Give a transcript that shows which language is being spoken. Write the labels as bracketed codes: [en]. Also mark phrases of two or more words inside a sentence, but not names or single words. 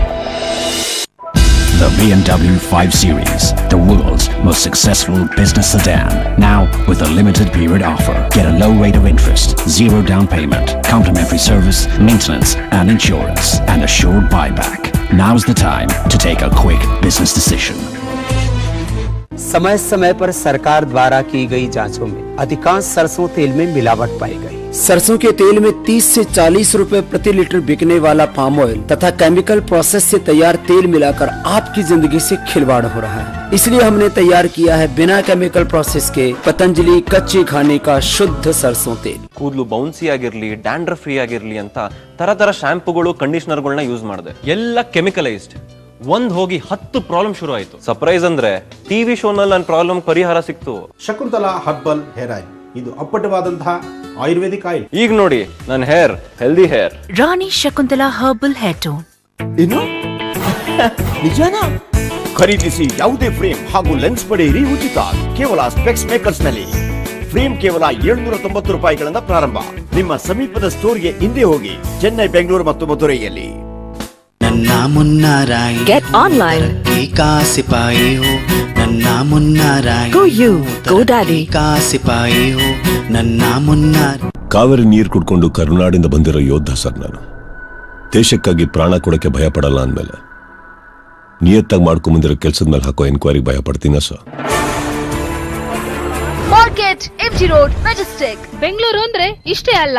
[en] The BMW 5 Series, the world's most successful business sedan. Now with a limited period offer. Get a low rate of interest, 0 down payment, complimentary service, maintenance and insurance, and assured buyback. Now's the time to take a quick business decision. [hi] समय समय पर सरकार द्वारा की गई जांचों में अधिकांश सरसों तेल में मिलावट पाई गई। सरसों के तेल में 30 से 40 रुपए प्रति लीटर बिकने वाला [en] palm oil [hi] तथा [en] chemical process [hi] से तैयार तेल मिलाकर आपकी जिंदगी से खिलवाड़ हो रहा है। इसलिए हमने तैयार किया है बिना [en] chemical process [hi] के पतंजलि कच्चे खाने का शुद्ध सरसों तेल. [kn] ಕೂದಲು ಬೌನ್ಸಿ ಆಗಿರ್ಲಿ, [en] dandruff free [kn] ಆಗಿರ್ಲಿ ಅಂತ ತರ ಶಾಂಪೂಗಳು, ಕಂಡೀಷನರ್ಗಳನ್ನ ಯೂಸ್ ಮಾಡಿದೆ. ಎಲ್ಲ ಕೆಮಿಕಲೈಸ್ಡ್. ಒಂದ್ ಹೋಗಿ 10 ಪ್ರಾಬ್ಲಮ್ ಶುರು ಆಯ್ತು. ಸರ್ಪ್ರೈಸ್ ಅಂದ್ರೆ ಟಿವಿ ಶೋನಲ್ಲಿ ನನ್ನ ಪ್ರಾಬ್ಲಮ್ ಪರಿಹಾರ ಸಿಕ್ತು. ಶಕುಂತಲಾ ಹರ್ಬಲ್ ಹೇರ್ ಆಯಿಲ್, ಇದು ಅಪ್ಪಟವಾದಂತಹ [en] ayurvedic oil. [kn] ಈಗ ನೋಡಿ ನನ್ನ [en] hair healthy hair. [kn] ರಾಣಿ ಶಕುಂತಲಾ ಹರ್ಬಲ್ ಹೇರ್ ಟೋನ್. ಏನು ನಿಜಾನಾ? ಖರೀದಿಸಿ ಯಾವುದೇ ಫ್ರೇಮ್ ಹಾಗೂ ಲೆನ್ಸ್ ಪಡೆಯಿರಿ ಉಚಿತ, ಕೇವಲ ಸ್ಪೆಕ್ಸ್ ಮೇಕರ್ಸ್ ನಲ್ಲಿ. ಫ್ರೇಮ್ ಕೇವಲ 790 ರೂಪಾಯಿಗಳಿಂದ ಪ್ರಾರಂಭ. ನಿಮ್ಮ ಸಮೀಪದ ಸ್ಟೋರ್ಗೆ ಇಂದೇ ಹೋಗಿ. ಚೆನ್ನೈ, ಬೆಂಗಳೂರು ಮತ್ತು ಮಧುರೈಯಲ್ಲಿ. [hi] नन्ना मुन्ना राई [en] Get online. [hi] का सिपाही हो नन्ना मुन्ना राई [en] Go you, go daddy. [hi] का सिपाही हो नन्ना मुन्ना. [kn] ಕಾವೇರಿ ನೀರು ಕುಡ್ಕೊಂಡು ಕರುನಾಡಿಂದ ಬಂದಿರೋ ಯೋಧ ಸರ್ ನಾನು. ದೇಶಕ್ಕಾಗಿ ಪ್ರಾಣ ಕೊಡಕ್ಕೆ ಭಯ ಪಡಲ್ಲ ಅಂದಮೇಲೆ ನಿಯತ್ತಾಗಿ ಮಾಡ್ಕೊಂಬಂದಿರೋ ಕೆಲಸದ ಮೇಲೆ ಹಾಕೋ ಎನ್ಕ್ವೈರಿಗೆ ಭಯ ಪಡ್ತೀನ ಸರ್. ಮಾರ್ಕೆಟ್, MG ರೋಡ್, ಮೆಜೆಸ್ಟಿಕ್. ಬೆಂಗಳೂರು ಅಂದ್ರೆ ಇಷ್ಟೇ ಅಲ್ಲ.